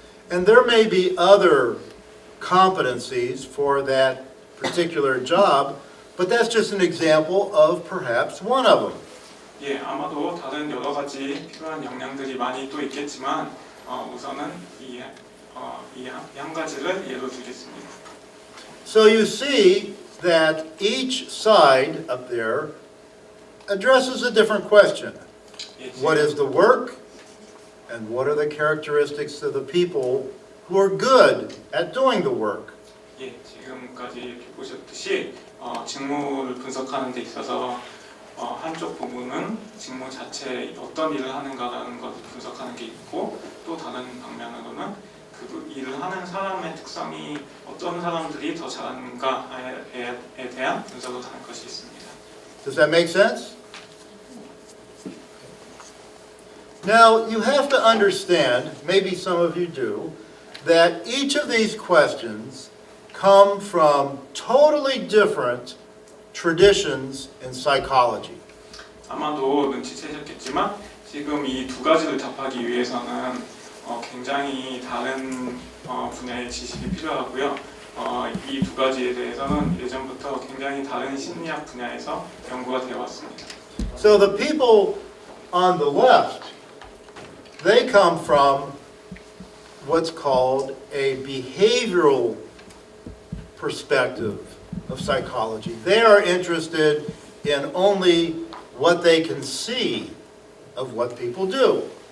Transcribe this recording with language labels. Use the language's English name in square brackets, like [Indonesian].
[English] And there may be other competencies for that particular job, but that's just an example of perhaps one of them. [Korean] 예, 아마도 다른 여러 가지 필요한 역량들이 많이 또 있겠지만 우선은 이 한 가지를 예로 들겠습니다. [English] So you see that each side up there addresses a different question. [Korean] 예, [English] What is the work? And what are the characteristics of the people who are good at doing the work? [Korean] 예, 지금까지 이렇게 보셨듯이 직무를 분석하는 데 있어서 한쪽 부분은 직무 자체에 어떤 일을 하는가라는 것을 분석하는 게 있고 또 다른 방면으로는 그 일을 하는 사람의 특성이 어떤 사람들이 더 잘하는가에 대한 분석을 하는 것이 있습니다. [English] Does that make sense? Now, you have to understand, maybe some of you do, that each of these questions come from totally different traditions in psychology. [Korean] 아마도 눈치채셨겠지만 지금 이 두 가지를 답하기 위해서는 굉장히 다른 분야의 지식이 필요하고요. 이 두 가지에 대해서는 예전부터 굉장히 다른 심리학 분야에서 연구가 되어 왔습니다. [English] So the people on the left, they come from what's called a behavioral perspective of psychology. They are interested in only what they can see of what people do.